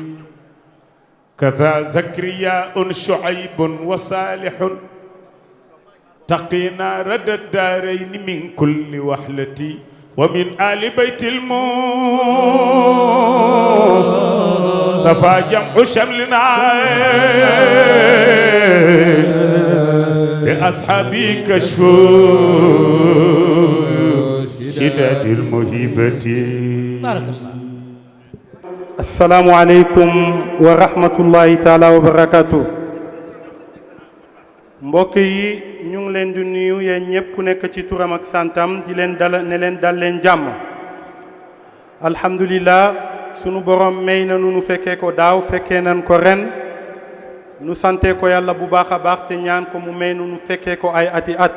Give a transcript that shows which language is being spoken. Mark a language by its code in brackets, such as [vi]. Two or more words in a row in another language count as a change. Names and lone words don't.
[ar] كذا زكرياء شعيب وصالح تقينا رد الدارين من كل وحلة ومن آل بيت المصطفى جمع شملنا بأصحابي كشفوا شداد المهيبة بارك الله. السلام عليكم ورحمة الله تعالى وبركاته. [wo] mbokk yi ñu ngi leen di nuyu yéen ñëpp ku nekk ci turam ak santam di leen dal ne leen dal leen jàmm. alhamdulillah sunu borom may na nu fekkee ko daaw fekkee nan ko ren nu sante ko yàlla bu baax a baax te ñaan ko mu may nu fekkee ko ay ati at.